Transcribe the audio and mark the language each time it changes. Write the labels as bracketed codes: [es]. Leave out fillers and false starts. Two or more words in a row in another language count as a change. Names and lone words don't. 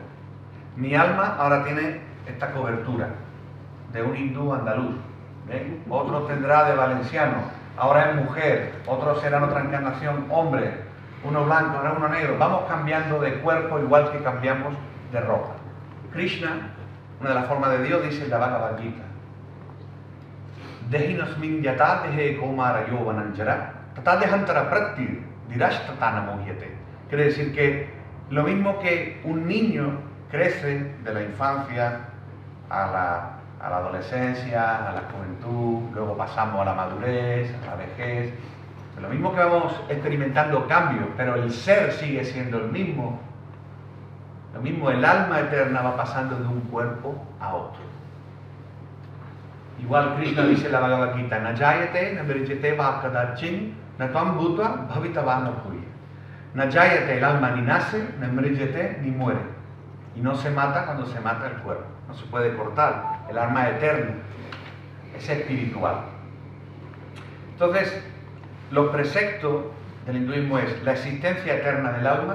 [es] Mi alma ahora tiene esta cobertura de un hindú andaluz, ¿ven? Otro tendrá de valenciano, ahora es mujer, otros serán otra encarnación, hombre, uno blanco, ahora uno negro. Vamos cambiando de cuerpo igual que cambiamos de ropa. Krishna, una de las formas de Dios, dice en la Bhagavad Gita: [sa] देहिनस्मिन् यथा देहे कौमार यौवनञ्जरा तथा देहान्तर प्रति धीरष्टतन मुह्यते. [es] Quiere decir que lo mismo que un niño crece de la infancia a la adolescencia, a la juventud, luego pasamos a la madurez, a la vejez, lo mismo que vamos experimentando cambios, pero el ser sigue siendo el mismo. Lo mismo, el alma eterna va pasando de un cuerpo a otro. Igual Krishna dice en la Bhagavad Gita: [sa] नजायते नम्रियते वाकदाचिन् नायं भूत्वा भवितावान भूयः. नजायते, [es] el alma ni nace, namrijete, ni muere. Y no se mata cuando se mata el cuerpo. No se puede cortar. El alma es eterna, es espiritual. Entonces, los preceptos del hinduismo es la existencia eterna del alma.